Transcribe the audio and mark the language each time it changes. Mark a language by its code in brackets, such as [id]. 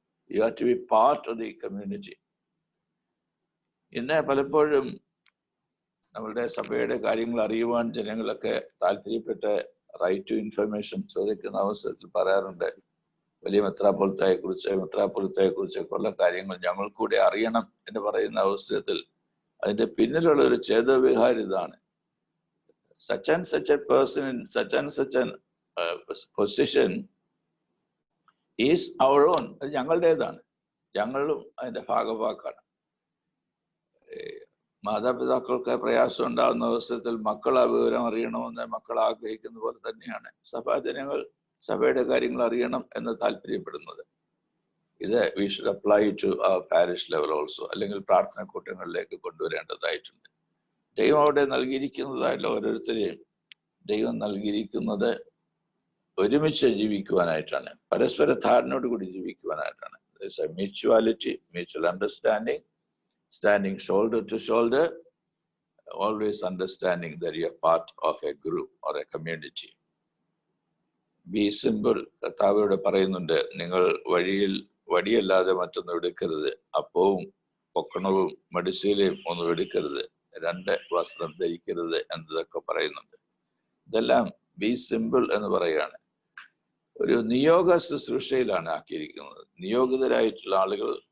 [en] You have to be part of the community. [ml] ഇന്ന് പലപ്പോഴും നമ്മളുടെ സഭയുടെ കാര്യങ്ങൾ അറിയുവാൻ ജനങ്ങളൊക്കെ താല്പര്യപ്പെട്ട് റൈറ്റ് ടു ഇൻഫർമേഷൻ ചോദിക്കുന്ന അവസരത്തിൽ പറയാറുണ്ട്, വലിയ മെത്രാപ്പൊലീത്തയെ കുറിച്ചൊക്കെ ഉള്ള കാര്യങ്ങൾ ഞങ്ങൾ കൂടെ അറിയണം എന്ന് പറയുന്ന അവസരത്തിൽ അതിന്റെ പിന്നിലുള്ള ഒരു ചേതോവിഹാരം ഇതാണ്. [en] such and such a person in such and such an position is our own. [ml] അത് ഞങ്ങളുടേതാണ്, ഞങ്ങളും അതിന്റെ ഭാഗവാക്കാണ്. മാതാപിതാക്കൾക്ക് പ്രയാസം ഉണ്ടാകുന്ന അവസരത്തിൽ മക്കൾ ആ വിവരം അറിയണമെന്ന് മക്കൾ ആഗ്രഹിക്കുന്ന പോലെ തന്നെയാണ് സഭാജനങ്ങൾ സഭയുടെ കാര്യങ്ങൾ അറിയണം എന്ന് താല്പര്യപ്പെടുന്നത്. ഇത് [en] We should apply to our parish level also. [ml] അല്ലെങ്കിൽ പ്രാർത്ഥന കൂട്ടങ്ങളിലേക്ക് കൊണ്ടുവരേണ്ടതായിട്ടുണ്ട്. ദൈവം അവിടെ നൽകിയിരിക്കുന്നതായിട്ടുള്ള ഓരോരുത്തരെയും ദൈവം നൽകിയിരിക്കുന്നത് ഒരുമിച്ച് ജീവിക്കുവാനായിട്ടാണ്, പരസ്പര ധാരണയോടുകൂടി ജീവിക്കുവാനായിട്ടാണ്. [en] Mutuality, mutual understanding, standing shoulder to shoulder, always understanding that you are part of a group or a community. Be simple. [ml] കർത്താവോട് പറയുന്നുണ്ട്, നിങ്ങൾ വടിയല്ലാതെ മറ്റൊന്നും എടുക്കരുത്, അപ്പവും പൊക്കണവും മടിശീലയും ഒന്നും എടുക്കരുത്, 2 വസ്ത്രം ധരിക്കരുത് എന്നതൊക്കെ പറയുന്നുണ്ട്. ഇതെല്ലാം [en] be simple [ml] എന്ന് പറയുകയാണ്. ഒരു നിയോഗ ശുശ്രൂഷയിലാണ് ആക്കിയിരിക്കുന്നത്. നിയോഗിതരായിട്ടുള്ള ആളുകൾ